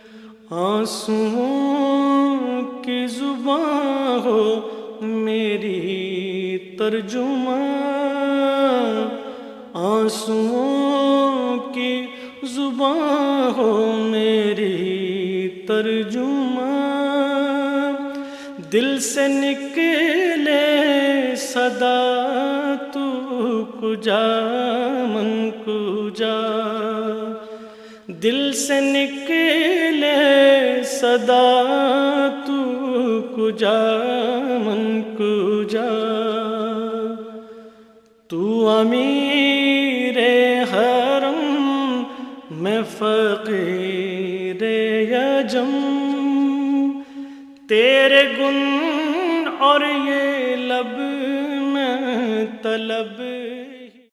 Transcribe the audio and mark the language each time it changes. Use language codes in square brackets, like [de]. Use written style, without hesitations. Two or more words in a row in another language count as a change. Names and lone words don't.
[ur] آنسوؤں کی زباں ہو میری ترجمان، آنسوؤں کی زباں ہو میری ترجمان، دل سے نکلے صدا [fa] تو کجا من کجا، [ur] دل سے نکلے صدا [fa] تو کجا من کجا، [ur] تو امیر حرم میں فقیر عجم، تیرے گن اور یہ لب میں طلب